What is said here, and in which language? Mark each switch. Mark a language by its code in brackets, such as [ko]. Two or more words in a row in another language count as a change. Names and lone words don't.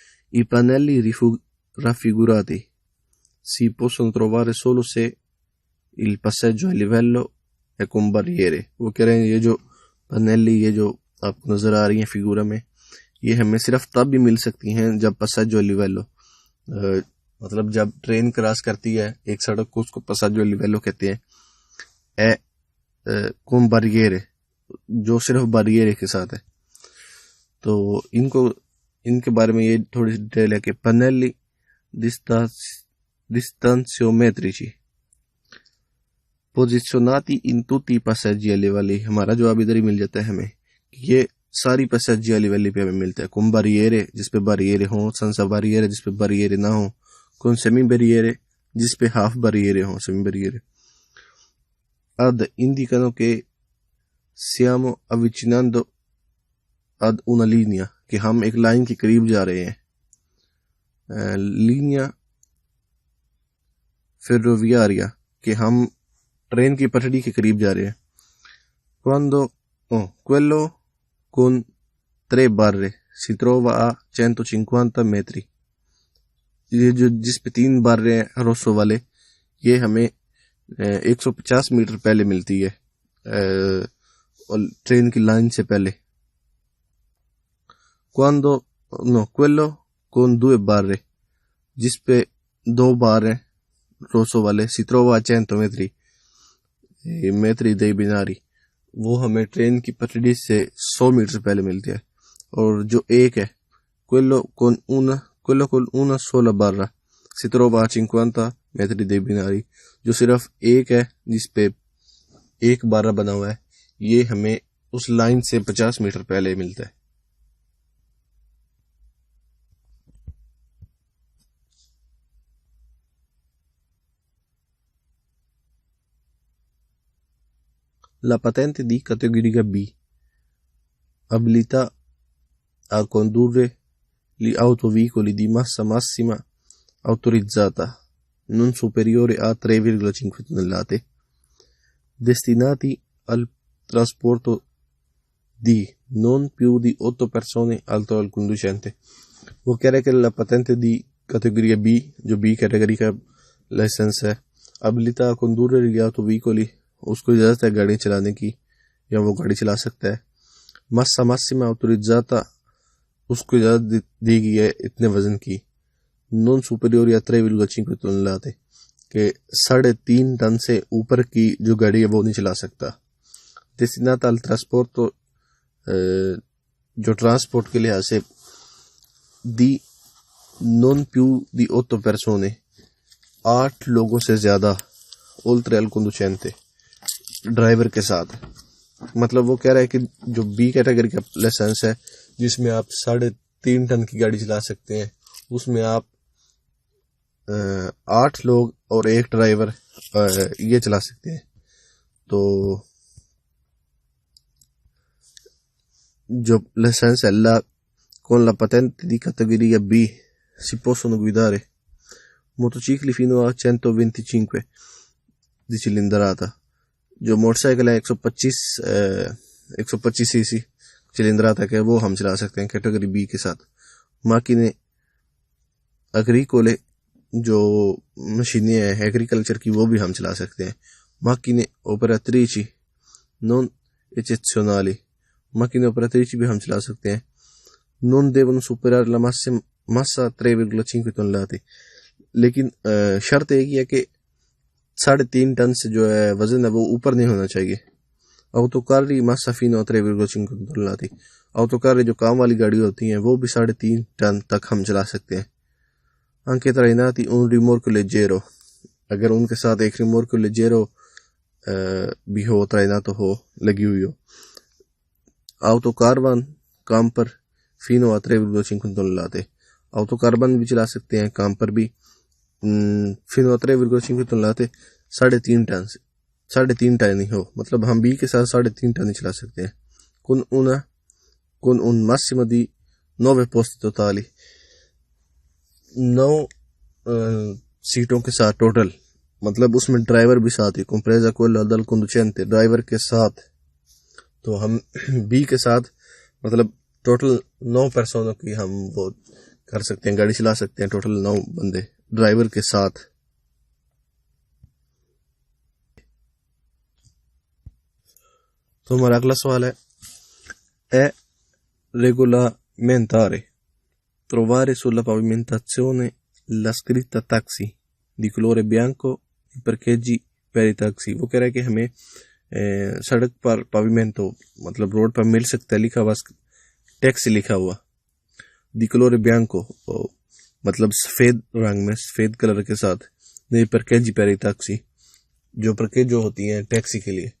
[it] I pannelli raffigurati si possono trovare solo se il passaggio a livello है con barriere। [hi] वो कह रहे हैं ये जो पनेली ये जो आपको नजर आ रही हैं फिगूरा में, ये हमें सिर्फ तब भी मिल सकती हैं जब [it] passaggio a livello, [hi] मतलब जब ट्रेन क्रॉस करती है एक सड़क को, उसको [it] passaggio a livello [hi] कहते हैं। [it] con barriere, [hi] जो सिर्फ barriere के साथ है। तो इनके बारे में ये थोड़ी डिटेल है कि [it] pannelli distanziometrici posizionati in tutti i passaggi a livelli। [hi] हमारा जवाब इधर ही मिल जाता है हमें, ये सारी [it] passaggi a livelli [hi] पे हमें मिलता है। [it] con barriere जिसपे barriere हो, senza barriere जिसपे barriere [hi] ना हो, [it] con semi barriere जिसपे half barriere हो, semi barriere। ad indicano che stiamo avvicinando ad una linea, [hi] कि हम एक लाइन के करीब जा रहे हैं। [it] linea ferroviaria, [hi] कि हम ट्रेन की पटरी के करीब जा रहे हैं। [it] quello con 3 barre si trova a 150 metri, [hi] ये जो जिस पे 3 बारे हैं रोसो वाले, ये हमें 150 मीटर पहले मिलती है और ट्रेन की लाइन से पहले। [it] quello con 2 barre, [hi] जिस पे 2 बार हैं रोसो वाले, [it] si trova a 100 metri metri dei binari, [hi] वो हमें ट्रेन की पटरी से 100 मीटर पहले मिलती है। और जो एक है [it] quello con una sola barra si trova a 50 metri dei binari, [hi] जो सिर्फ एक है जिस पे एक बारह बना हुआ है, ये हमें उस लाइन से 50 मीटर पहले मिलता है। [it] La patente di categoria B abilita a condurre gli autoveicoli di massa massima autorizzata non superiore a 3,5 tonnellate destinati al trasporto di non più di 8 persone oltre al conducente। [hi] वो कह रहे कि [it] la patente di categoria B, [hi] जो B कैटेगरी का लाइसेंस है, [it] abilita a condurre gli autoveicoli, [hi] उसको इजाजत है गाड़ी चलाने की या वो गाड़ी चला सकता है। [it] massa massima autorizzata, [hi] उसको इजाजत दी गई है इतने वजन की। [it] non superiore [hi] या 3,5 टन के 3.5 टन से ऊपर की जो गाड़ी है वो नहीं चला सकता। [it] destinata al trasporto, [hi] जो ट्रांसपोर्ट के लिहाज से दी [it] non più di 8 persone, [hi] 8 लोगों से ज्यादा, [it] oltre al conducente, [hi] ड्राइवर के साथ। मतलब वो कह रहा है कि जो बी कैटेगरी का लाइसेंस है जिसमें आप 3.5 टन की गाड़ी चला सकते हैं, उसमें आप 8 लोग और एक ड्राइवर ये चला सकते हैं। तो जो लाइसेंस [it] è con la patente di categoria B si possono guidare motocicli fino a 125 di cilindrata। [hi] जो मोटरसाइकिल है 125 सीसी cilindrata के, वो हम चला सकते हैं कैटेगरी बी के साथ। [it] macchine agricole, [hi] जो मशीनें हैं एग्रीकल्चर की, वो भी हम चला सकते हैं। [it] macchine operatrici non eccezionali, macchine operatrici भी हम चला सकते हैं। non devono superare la massa 3,5 tonnellate, [hi] लेकिन शर्त एक ही है कि 3.5 टन से जो है वजन है वो ऊपर नहीं होना चाहिए। [it] autocarri massa fino a 3,5 tonnellate, [hi] autocarri जो काम वाली गाड़ी होती हैं वो भी 3.5 टन तक हम चला सकते हैं। [it] anche trainati un rimorchio leggero, [hi] अगर उनके साथ एक [it] rimorchio leggero [hi] भी हो, trainato हो, लगी हुई हो। [it] autocaravan camper fino a 3,5 tonnellate, [hi] autocaravan भी चला सकते हैं, camper भी [it] fino a 3,5 tonnellate, [hi] 3.5 टन से 3.5 टन ही हो, मतलब हम बी के साथ 3.5 टन ही चला सकते हैं। [it] con un massimo di 9 posti totali, [hi] 9 सीटों के साथ टोटल, मतलब उसमें ड्राइवर भी साथ ही, [it] compresa quello dal conducente, [hi] ड्राइवर के साथ। तो हम बी के साथ मतलब टोटल 9 पर्सनों की हम वो कर सकते हैं, गाड़ी चला सकते हैं टोटल 9 बंदे ड्राइवर के साथ। तो हमारा अगला सवाल है, [it] è regolamentare trovare sulla pavimentazione la scritta taxi di colore bianco i parcheggi per i taxi। [hi] वो कह रहा है कि हमें सड़क पर पाविमेंटो मतलब रोड पर मिल सकता है लिखा हुआ टैक्सी लिखा हुआ, [it] di colore bianco [hi] मतलब सफेद रंग में सफेद कलर के साथ, नहीं [it] parcheggi per i taxi [hi] जो परकेज जो होती है टैक्सी के लिए।